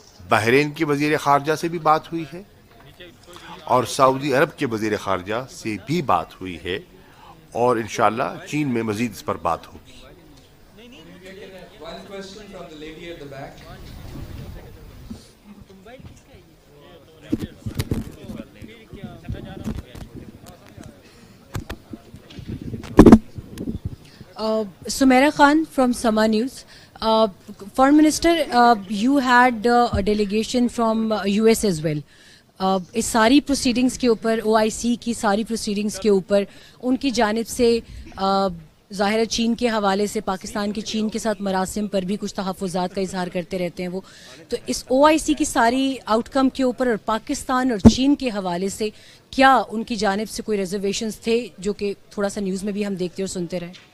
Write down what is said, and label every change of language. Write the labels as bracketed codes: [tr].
[ur] بحرین کے وزیر خارجہ سے بھی بات ہوئی ہے اور سعودی عرب کے وزیر خارجہ سے بھی بات ہوئی ہے، اور انشاءاللہ چین میں مزید اس پر بات ہوگی۔ [en] One question from the lady at the back. Sumaira Khan from Sama News. Foreign Minister, you had a delegation from US as well. [ur] اس ساری پروسیڈنگز کے اوپر OIC کی ساری پروسیڈنگز کے اوپر ان کی جانب سے ظاہر چین کے حوالے سے پاکستان کے چین کے ساتھ مراسم پر بھی کچھ تحفظات کا اظہار کرتے رہتے ہیں وہ، تو اس OIC کی ساری آؤٹ کم کے اوپر اور پاکستان اور چین کے حوالے سے کیا ان کی جانب سے کوئی ریزرویشنز تھے جو کہ تھوڑا سا نیوز میں بھی ہم دیکھتے اور سنتے رہے؟